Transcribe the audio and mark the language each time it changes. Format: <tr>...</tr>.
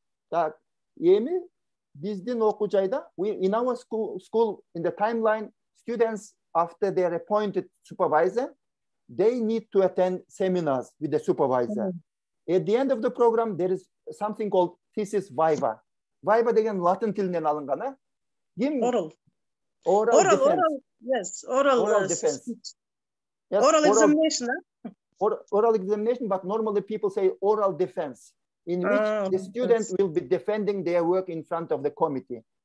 <ky>Так, эми биздин окуу жайда,</ky> <en>in our school, in the timeline, students, after they are appointed supervisor, they need to attend seminars with the supervisor. At the end of the program, there is something called thesis viva.</en> <ky>Viva деген латын тилинен алынган, Oral defense.</ky> <en>Yes, oral defense. Yes, oral examination, Oral examination, but normally people say oral defense, in which the student will be defending their work in front of the committee.</en>